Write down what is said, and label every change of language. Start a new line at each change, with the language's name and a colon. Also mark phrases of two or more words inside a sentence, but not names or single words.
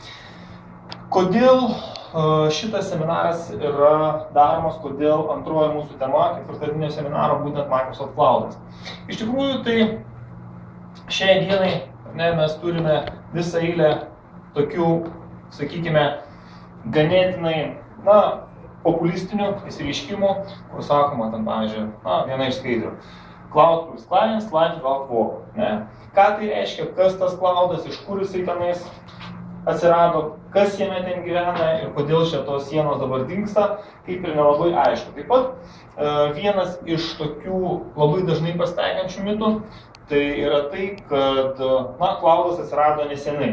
Lithuanian: Kodėl šitas seminaras yra daromas, kodėl antroji mūsų tema, ketvirtadieninio seminaro, būtent Microsoft Cloudas. Iš tikrųjų, tai šiai dienai mes turime visą eilę tokių, sakykime, ganėtinai, populistinių išsireiškimų, kur sakoma, ten, pavyzdžiui, viena iš skaidrių.
English: Cloud plus clients, client without work.
Lithuanian: Ką tai reiškia, kas tas cloudas, iš kur jisai tenais atsirado, kas jame ten gyvena ir kodėl šitos sienos dabar dingsta, kaip ir nelabai aišku. Taip pat vienas iš tokių labai dažnai pasitaikančių mitų, tai yra tai, kad cloudas atsirado nesenai.